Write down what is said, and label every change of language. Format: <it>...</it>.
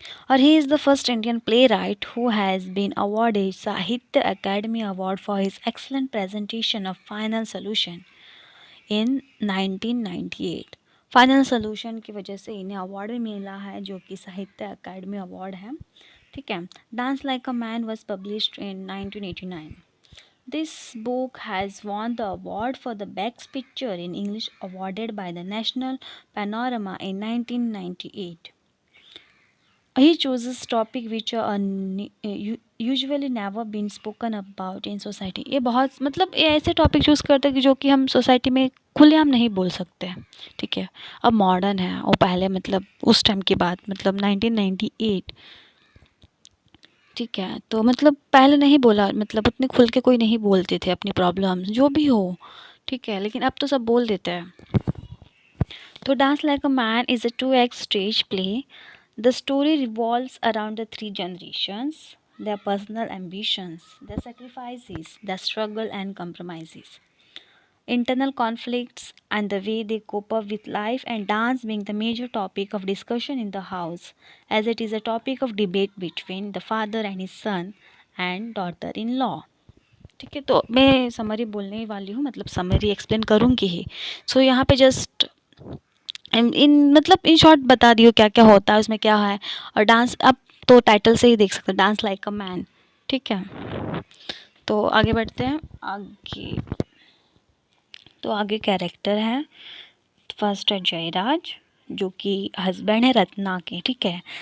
<en>और he is the first Indian playwright who has been awarded Sahitya Akademi award for his excellent presentation of final solution in 1998।</en> <hi>Final solution की वजह से इन्हें award भी मिला है, जो कि साहित्य अकेडमी अवार्ड है, ठीक है।</hi> <en>Dance like a man was published in 1989। This book has won the award for the best picture in English awarded by the National Panorama in 1998. He chooses topic which are usually never been spoken about in society.</en> <hi>ये बहुत मतलब ये ऐसे topic choose करते हैं कि जो कि हम सोसाइटी में खुलेआम नहीं बोल सकते हैं, ठीक है। अब मॉडर्न है और पहले मतलब उस टाइम की बात, मतलब 1998, ठीक है। तो मतलब पहले नहीं बोला, मतलब उतने खुल के कोई नहीं बोलते थे अपनी प्रॉब्लम्स जो भी हो, ठीक है, लेकिन अब तो सब बोल देते हैं।</hi> <en>तो dance like a man is a 2 act stage play. The story revolves around the three generations, their personal ambitions, their sacrifices, their struggle and compromises, internal conflicts, and the way they cope up with life, and dance being the major topic of discussion in the house, as it is a topic of debate between the father and his son and daughter-in-law.</en> <hi>ठीक है, तो मैं summary बोलने ही वाली हूँ, मतलब summary explain करूँगी ही। सो यहाँ पे जस्ट इन मतलब इन शॉर्ट बता दियो क्या क्या होता है उसमें, क्या है। और डांस आप तो टाइटल से ही देख सकते हैं, डांस लाइक अ मैन, ठीक है। तो आगे बढ़ते हैं आगे। तो आगे कैरेक्टर है, फर्स्ट है जयराज, जो कि हस्बैंड है रत्ना के, ठीक है।</hi>